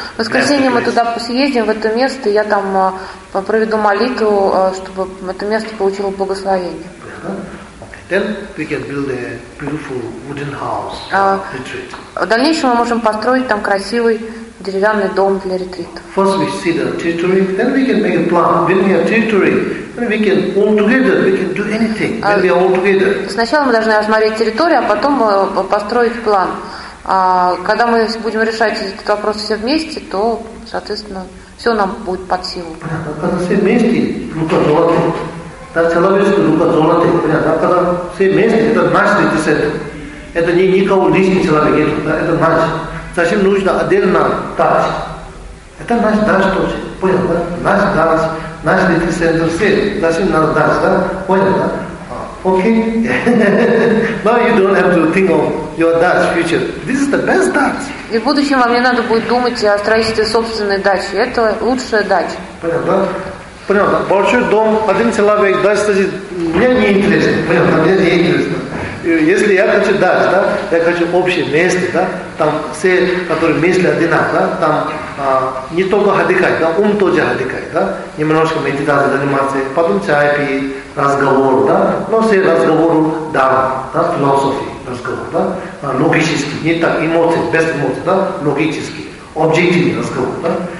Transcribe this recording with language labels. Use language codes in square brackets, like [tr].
[ru] Воскресенье мы туда съездим в это место, я там проведу молитву, чтобы это место получило благословение. [en] Then we can build a beautiful wooden house for retreat. [ru] В дальнейшем мы можем построить там красивый деревянный дом для ретрита. [en] First we see the territory, then we can make a plan. When we have territory, then we can all together, we can do anything. When we are all together. [ru] Сначала мы должны осмотреть территорию, а потом построить план. Когда мы будем решать этот вопрос все вместе, то, соответственно, все нам будет под силу. Когда все вместе, рука золотая. Да, человеческая рука золотая. Понятно? Когда все вместе, это наш ретрит. Это не никого лишний человек, это наш. Зачем нужно отдельно дать? Это наш дар тоже. Понял, да? Наш дар, наш ретрит, все. Зачем надо дать, да? Понял, да? Окей. [en] Now you don't have to think of your dad's future. This is the best dad. [ru] И в будущем вам не надо будет думать о строительстве собственной дачи. Это лучшая дача. Понятно? Понятно. Большой дом, один человек, дача, кстати, мне не интересно. Понятно? Мне не интересно. Если я хочу дать, да, я хочу общее место, да, там все, которые мысли одинаковые, да, там не только отдыхать, да, ум тоже отдыхает, да, немножко медитацией заниматься, потом чай пить, разговор, да, но все разговоры дарма, да, философии разговор, да, логически, не так, эмоции, без эмоций, да, логически, объективный разговор, да,